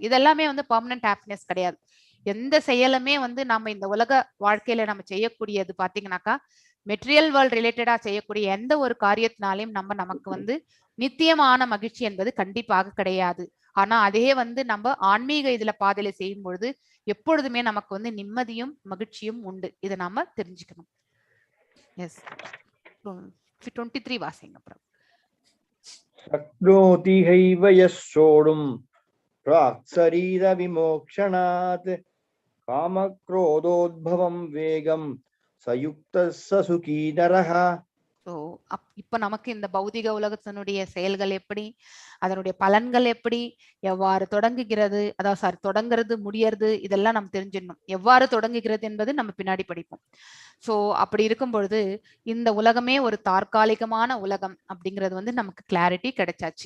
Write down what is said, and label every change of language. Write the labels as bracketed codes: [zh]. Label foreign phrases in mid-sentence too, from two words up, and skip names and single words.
[ta] இதெல்லாமே வந்து [en] permanent happiness [ta] கிடையாது. எந்த செயலுமே வந்து நம்ம இந்த உலக வாழ்க்கையில நம்ம செய்யக்கூடியது பாத்தீங்கன்னாக்கா [en] material world [ta] ரிலேட்டடா செய்யக்கூடிய எந்த ஒரு காரியத்தினாலையும் நமக்கு வந்து நித்தியமான மகிழ்ச்சி என்பது கண்டிப்பாக கிடையாது. ஆனா அதே வந்து நம்ம ஆன்மீக இதுல பாதையில செய்யும் பொழுது எப்பொழுதுமே நமக்கு வந்து நிம்மதியும் மகிழ்ச்சியும் உண்டு. இதை நாம தெரிஞ்சுக்கணும். எஸ் 23 வாசிங்க. அப்புறம் [sa] शक्नोति हैव यः सोढुं प्राक्शरीर विमोक्षणात् कामक्रोधोद्भवं वेगं सयुक्तः स सुखी नरः. [ta] ஸோ இப்ப நமக்கு இந்த பௌதிக உலகத்தினுடைய செயல்கள் எப்படி, அதனுடைய பலன்கள் எப்படி, எவ்வாறு தொடங்குகிறது, அதாவது தொடங்குறது முடியறது, இதெல்லாம் நம்ம தெரிஞ்சிடணும். எவ்வாறு தொடங்குகிறது என்பது நம்ம பின்னாடி படிப்போம். ஸோ அப்படி இருக்கும் பொழுது இந்த உலகமே ஒரு தற்காலிகமான உலகம் அப்படிங்கிறது வந்து நமக்கு கிளாரிட்டி கிடைச்சாச்சு.